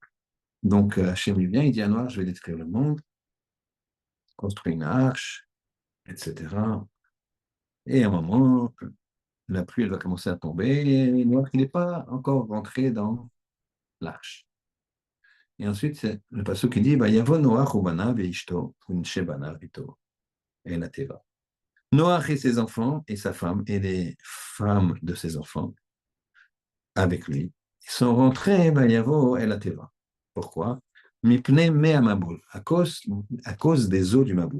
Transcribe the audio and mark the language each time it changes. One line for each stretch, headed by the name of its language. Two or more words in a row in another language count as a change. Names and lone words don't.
French: Donc, Hachem vient, il dit à Noir, je vais détruire le monde, construire une arche, etc. Et à un moment, la pluie elle va commencer à tomber et Noir, il n'est pas encore rentré dans l'arche. Et ensuite, c'est le passage qui dit,
Hebrew: ויבא נח ובניו ואשתו ונשי בניו איתו אל התבה.
French: Noach et ses enfants, et sa femme, et les femmes de ses enfants, avec lui, ils sont rentrés, Yavo et la teva. Pourquoi?
Hebrew: מפני מי המבול,
French: à cause des eaux du Maboul.